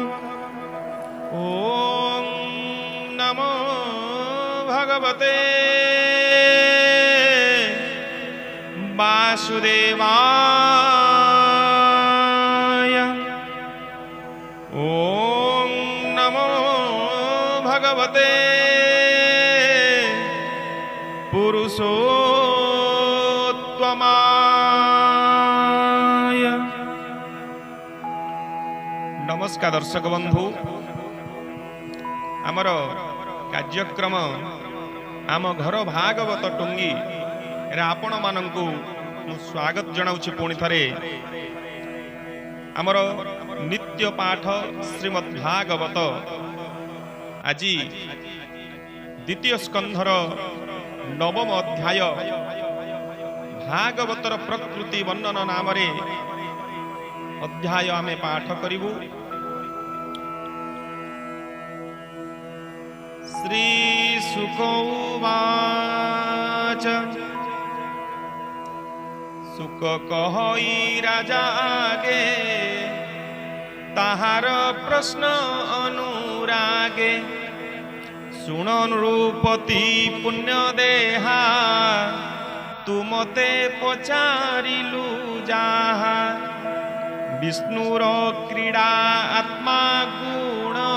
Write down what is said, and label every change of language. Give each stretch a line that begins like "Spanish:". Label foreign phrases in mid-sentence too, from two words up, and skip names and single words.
Sanskrit: ॐ नमो भगवते वासुदेवाय। ॐ नमो भगवते पुरुषोत्तमाय।
Odia: ନମସ୍କାର ଦର୍ଶକ ବନ୍ଧୁ, ଆମର କାର୍ଯ୍ୟକ୍ରମ ଆମ ଘର ଭାଗବତ ଟୁଙ୍ଗି ଆପଣ ମାନଙ୍କୁ ସ୍ୱାଗତ ଜଣାଉଛି। ପୁଣି ଥରେ ଆମର ନିତ୍ୟ ପାଠ ଶ୍ରୀମଦ୍ ଭାଗବତ ଆଜ ଦ୍ୱିତୀୟ ସ୍କନ୍ଧର ନବମ ଅଧ୍ୟାୟ ଭାଗବତର ପ୍ରକୃତି ବର୍ଣ୍ଣନ ନାମ ଅଧ୍ୟାୟ ଆମେ ପାଠ କରିବୁ।
Sanskrit: श्री शुक उवाच
Odia: ସୁକ କହଇ ରାଜା ଆଗେ ତାହାର ପ୍ରଶ୍ନ ଅନୁରାଗେ ଶୁଣ ନୃପତି ପୁଣ୍ୟ ଦେହା ତୁ ମତେ ପଚାରିଲୁ ଯାହା ବିଷ୍ଣୁର କ୍ରୀଡ଼ା ଆତ୍ମା ଗୁଣ